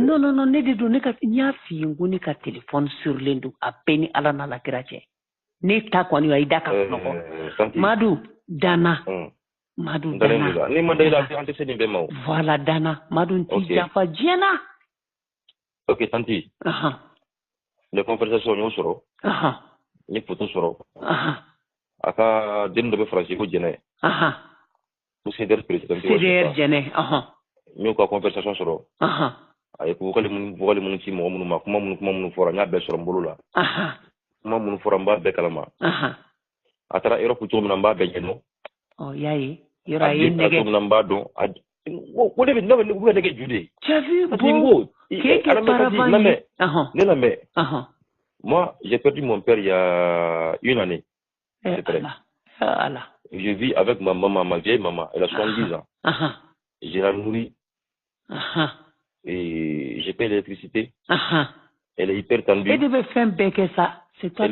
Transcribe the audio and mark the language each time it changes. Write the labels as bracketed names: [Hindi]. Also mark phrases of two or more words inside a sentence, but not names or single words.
[Bambara] Non ne de don n y'a f'i ye n ko ne ka téléphone sirilen don a bɛɛ ni Ala n'a la kira cɛ. Ne ta kɔni i da ka sunɔgɔ. Madu danna. Madu danna. Ni ma da i la an tɛ se nin bɛɛ ma o. Voilà danna Madu n t'i janfa diɲɛ na. Ok tanti. [French] Les conversations [Bambara] n y'o sɔrɔ. N ye photo sɔrɔ. A ka den dɔ bɛ Faransi ko Jɛnɛ. Ko CDR président. CDR Jɛnɛ. N y'o ka conversation sɔrɔ. A ye vocal minnu ci mɔgɔ minnu ma kuma minnu fɔra n y'a bɛɛ sɔrɔ n bolo la. Kuma minnu fɔra n b'a bɛɛ kalama. A taara Europe cogo min na n b'a bɛɛ ɲɛdɔn. Y'a ye yɔrɔ a ye nɛgɛ. Cogo min na n b'a dɔn ko ne bɛ nɛgɛ ju de. [French] Tu as vu bon [Bambara] k'e kɛ paravent ye. Ne lamɛn. [French] Moi, j'ai perdu mon père il y a 1 année. Allah. Je vis avec ma maman, ma vieille maman. Elle a 70 ans. Je la nourris. Et j'ai payé l'électricité. Elle est hyper tendue. Elle devait faire un ça. C'est toi.